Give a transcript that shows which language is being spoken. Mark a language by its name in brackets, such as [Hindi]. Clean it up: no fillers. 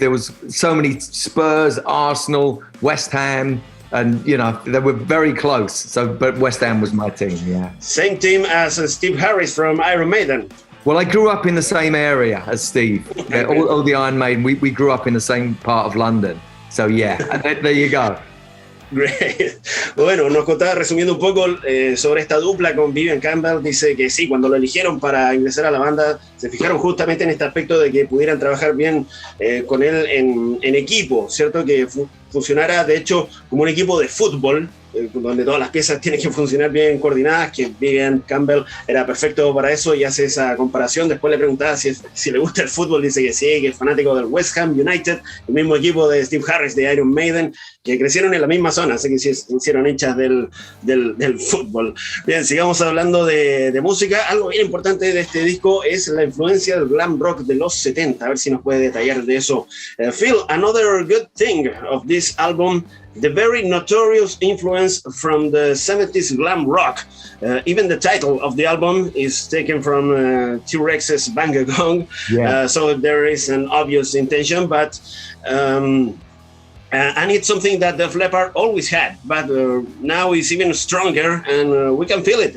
[English] There was so many Spurs, Arsenal, West Ham, and you know they were very close. So, but West Ham was my team. Yeah. Same team as Steve Harris from Iron Maiden. Well, I grew up in the same area as Steve. Yeah, all the Iron Maiden. We grew up in the same part of London. So yeah, there you go. Great. [Spanish] Bueno, nos contaba resumiendo un poco sobre esta dupla con Vivian Campbell. Dice que sí, cuando lo eligieron para ingresar a la banda, se fijaron justamente en este aspecto de que pudieran trabajar bien con él en equipo, ¿cierto? Que funcionara, de hecho, como un equipo de fútbol, donde todas las piezas tienen que funcionar bien coordinadas, que Vivian Campbell era perfecto para eso, y hace esa comparación. Después le preguntaba si le gusta el fútbol, dice que sí, que es fanático del West Ham United, el mismo equipo de Steve Harris de Iron Maiden, que crecieron en la misma zona, así que sí, hicieron hinchas del fútbol. Bien, sigamos hablando de música. Algo bien importante de este disco es la influencia del glam rock de los 70, a ver si nos puede detallar de eso. [English] Phil, another good thing of this album, the very notorious influence from the 70s glam rock. Even the title of the album is taken from TRex's Bang a Gong. Yeah. So there is an obvious intention, but and it's something that Def Leppard always had, but now it's even stronger, and we can feel it.